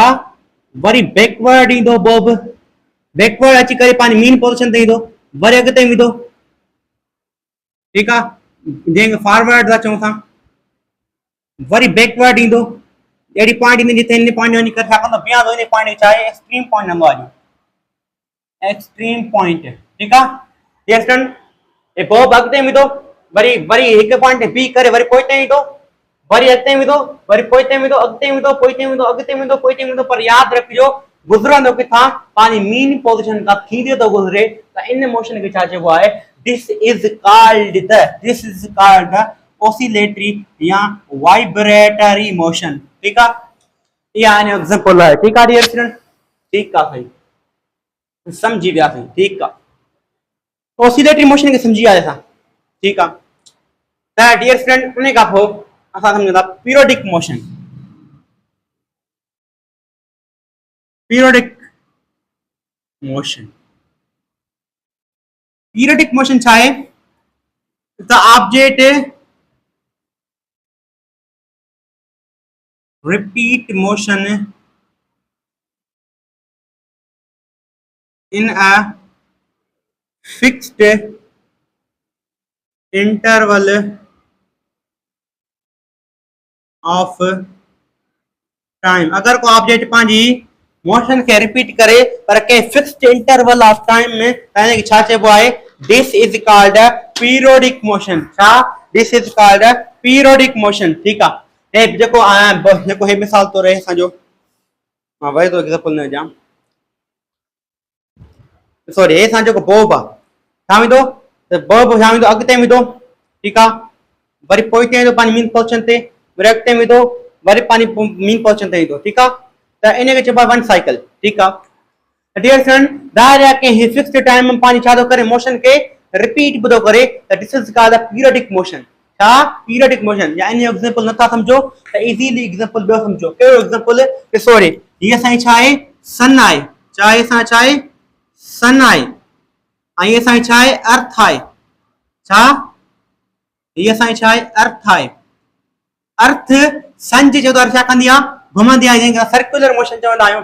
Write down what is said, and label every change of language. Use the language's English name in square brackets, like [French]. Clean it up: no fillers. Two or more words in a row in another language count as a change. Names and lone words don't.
[Sindhi] वरी बैकवर्ड ईंदो बोब, बैकवर्ड अची करे पंहिंजी [English] mean position [Sindhi] ते ईंदो, वरी अॻिते वेंदो, ठीकु आहे, जंहिंखे फॉरवर्ड था चऊं था, वरी बैकवर्ड ईंदो। अहिड़ी पॉइंट ईंदी जिते हिन पॉइंट वञी करे छा कंदो? बीहां थो। इन पॉइंट खे छा आहे? [English] extreme point [Sindhi] हूंदो आहे, [English] extreme point. [Sindhi] ठीकु आहे। ये स्टूडेंट, ये बोब अॻिते वेंदो, वरी हिकु पॉइंट ते बी करे वरी पोइते ईंदो, वरी अॻिते वेंदो, वरी पोइते वेंदो, अॻिते वेंदो, पोइते वेंदो, अॻिते वेंदो, पोइते वेंदो, पर यादि रखिजो गुज़रंदो किथां पंहिंजी [English] mean position [Sindhi] खां थींदे थो गुज़रे त इन मोशन खे छा चइबो आहे, [English] this is called the oscillatory या vibratory motion. [Sindhi] ठीकु आहे, इहा हिन जो एग्जांपल आहे। ठीकु आहे [English] dear student, [Sindhi] ठीकु आहे साईं, सम्झी वियासीं। ठीकु आहे, [English] oscillatory motion [Sindhi] खे सम्झी वियासीं असां। ठीकु आहे, त [English] dear student [Sindhi] उन खां पोइ असां सम्झूं था [English] periodic motion. periodic motion, periodic motion [Sindhi] छा आहे? [English] the object repeat motion in a fixed interval of time। [Sindhi] अगर को ऑब्जेक्ट पंहिंजी मोशन के रिपीट करे पर के [English] fixed interval of time [Sindhi] में यानी कि छा चइबो आहे, [English] this is called a periodic motion. छा? this is called a periodic motion. [Sindhi] ठीकु आहे, हे जेको हे मिसाल तो रहे असांजो, मां वरी तो एग्जांपल न ॾियां, सॉरी, हे असां जेको बल्ब आहे छा वेंदो, त बल्ब छा वेंदो, अॻिते वेंदो। ठीकु आहे, वरी पोइते वेंदो पंहिंजी [English] mean position [Sindhi] ते, वरी अॻिते वेंदो, वरी पंहिंजी [English] mean position [Sindhi] ते ईंदो। ठीकु आहे, त इन खे चइबो आहे [English] one cycle. [Sindhi] ठीकु आहे, [English] dear friend, [Sindhi] ज़ाहिर आहे कि ही [English] fixed time [Sindhi] में पंहिंजी छा थो करे, मोशन के रिपीट बि थो करे, त [English] this is called a periodic motion. [Sindhi] छा? [English] periodic motion. [Sindhi] या इन जो एग्जांपल नथा सम्झो त [English] easily example [Sindhi] ॿियो सम्झो। कहिड़ो एग्जांपल? ॾिसो रे, हीअ असांजी छा आहे, सन आहे। छा आहे? असां छा आहे, सन आहे। ऐं हीअ असांजी छा आहे, अर्थ आहे। छा? हीअ असांजी छा आहे, अर्थ आहे। अर्थ सन जे चौधारी छा कंदी आहे, घुमंदी आहे, जंहिंखे [English] circular motion [Sindhi] चवंदा आहियूं।